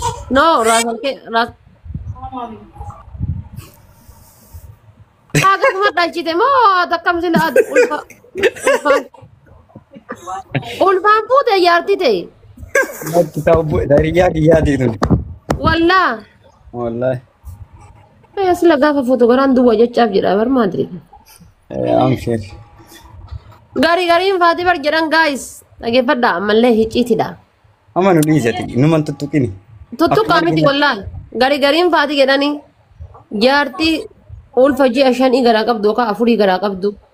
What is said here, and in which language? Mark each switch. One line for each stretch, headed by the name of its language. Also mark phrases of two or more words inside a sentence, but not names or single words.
Oromo: No, Raasal Ke-, Raas-, Haga kuma dhalchite moo takkam sin adu? Ulfa-, ulfaan. Ulfaan fuute jaarti ta'e. Natti ta'u bu-, dariyyaa kiyyaati tun. Wallaa. Wallaahi. Eh, sila gaafa fuutu garaan duwwa jechaaf jedha, bar maal jedhe?
English: Eh, I'm sure.
Oromo: Gari gariin faati bar jedhan, guys. Dhageeffadhaa, ammallee hicciitidha. Amma nu dhiisati, nu man tuttuqini. Tuttuqaa Akkuma miti arginu. wallaahi. Gari gariin faati jedhani jaartii ulfa ji'a shanii garaa qabdu yookaan afurii garaa qabdu.